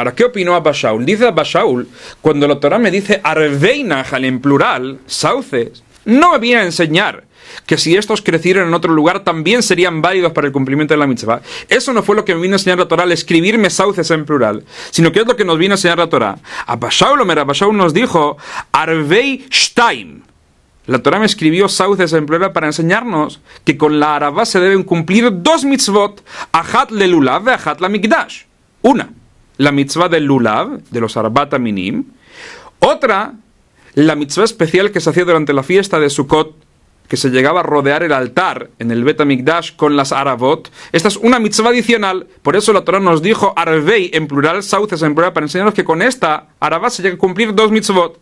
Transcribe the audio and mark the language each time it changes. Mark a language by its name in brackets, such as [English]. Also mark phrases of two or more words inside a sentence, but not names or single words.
[Spanish] Ahora, ¿qué opinó Abba Shaul? Dice Abba Shaul, cuando la Torah me dice [Hebrew] ערבי נחל [Spanish] en plural, sauces, no me viene a enseñar que si estos crecieron en otro lugar también serían válidos para el cumplimiento de la mitzvah. Eso no fue lo que me vino a enseñar la Torah al escribirme sauces en plural, sino que es lo que nos vino a enseñar la Torah. Abba Shaul nos dijo [Hebrew] ערבי שתיים. [Spanish] La Torah me escribió sauces en plural para enseñarnos que con la aravá se deben cumplir dos mitzvot, [Hebrew] אחת ללולב ואחת למקדש. [Spanish] Una, la mitzvah del lulav, de los [Hebrew] ארבעת מינים. [Spanish] Otra, la mitzvah especial que se hacía durante la fiesta de Sukkot, que se llegaba a rodear el altar en el Bet HaMikdash con las aravot. Esta es una mitzvah adicional, por eso la Torah nos dijo arvei en plural, sauces en plural, para enseñarnos que con esta aravá se llega a cumplir dos mitzvot.